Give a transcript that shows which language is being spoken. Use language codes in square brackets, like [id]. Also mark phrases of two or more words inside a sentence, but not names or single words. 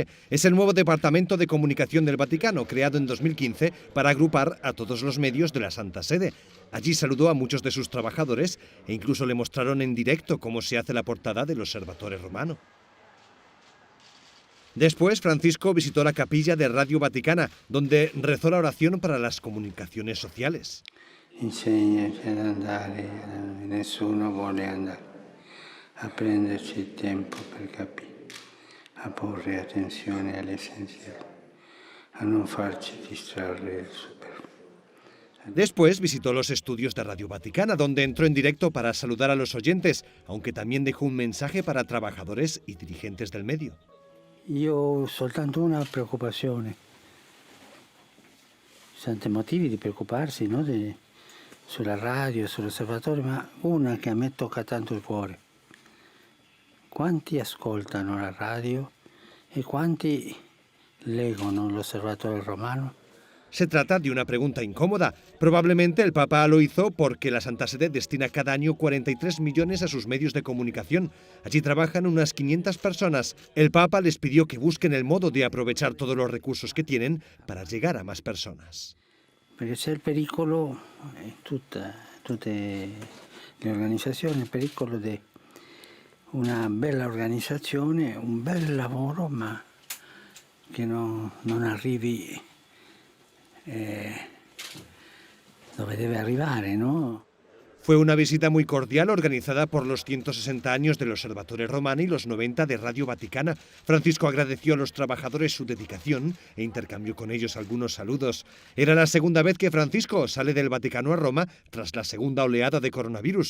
[es] Es el nuevo departamento de comunicación del Vaticano, creado en 2015 para agrupar a todos los medios de la Santa Sede. Allí saludó a muchos de sus trabajadores e incluso le mostraron en directo cómo se hace la portada del Observatorio Romano. Después, Francisco visitó la capilla de Radio Vaticana, donde rezó la oración para las comunicaciones sociales. [it] Insegnaci ad andare, nessuno vuole andare, a prenderci il tempo per capire, a porre attenzione all'essenziale, a non farci distrarre del superfluo. [es] Después visitó los estudios de Radio Vaticana, donde entró en directo para saludar a los oyentes, aunque también dejó un mensaje para trabajadores y dirigentes del medio. [it] Io ho soltanto una preoccupazione. Ci sono tanti motivi di preoccuparsi, no? Sulla radio, sull'osservatorio, ma una che a me tocca tanto il cuore. Quanti ascoltano la radio e quanti leggono l'Osservatorio Romano? [es] Se trata de una pregunta incómoda. Probablemente el Papa lo hizo porque la Santa Sede destina cada año 43 millones a sus medios de comunicación. Allí trabajan unas 500 personas. El Papa les pidió que busquen el modo de aprovechar todos los recursos que tienen para llegar a más personas. [it] Perché c'è il pericolo, tutte le organizzazioni, il pericolo di una bella organizzazione, un bel lavoro, ma che non arrivi dove debe arrivare, ¿no? [es] Fue una visita muy cordial organizada por los 160 años del Observatorio Romano y los 90 de Radio Vaticana. Francisco agradeció a los trabajadores su dedicación e intercambió con ellos algunos saludos. Era la segunda vez que Francisco sale del Vaticano a Roma tras la segunda oleada de coronavirus.